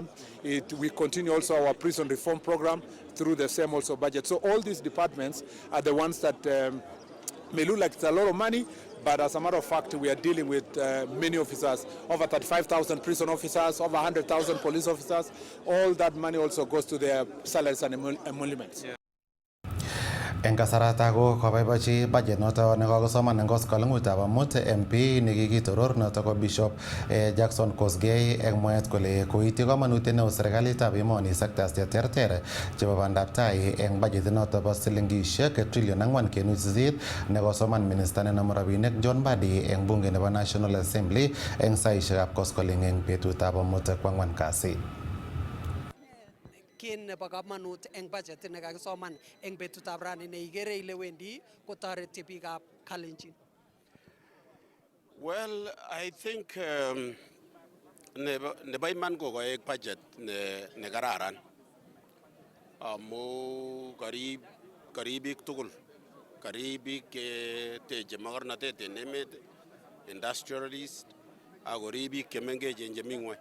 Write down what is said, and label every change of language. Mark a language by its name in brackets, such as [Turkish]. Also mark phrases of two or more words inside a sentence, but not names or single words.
[English] We continue also our prison reform program through the same also budget. So all these departments are the ones that may look like it's a lot of money, but as a matter of fact, we are dealing with many officers, over 35,000 prison officers, over 100,000 police officers. All that money also goes to their salaries and emoluments. Yeah. [Kalenjin] En kasarata ko kabaibachi budget noto nekakosoman en koskoleng'utab amut MP nekikitoror noto ko Bishop Jackson Kosgei eng mwaet kole koityi komonutiet neo serikalitab emoni sectors cheterter chebo bandab tai eng budget noto bo silingishek trillion 4.8 nekosoman minister nenome rabinik John Mbadi eng bunge nebo National Assembly eng saishekab koskoleng eng betutab amut kwang'wan kasi. Kin nebo kamanut eng budget nekakisoman eng betutab rani neikere ile wendi kotoreti biikab Kalenjin. [English] Well, I think [Kalenjin] nebo iman ko koek budget ne kararan amu karibik tugul, karibik teche makornatet en emet, industrialist ak koribik chemengechen chemi ng'weny.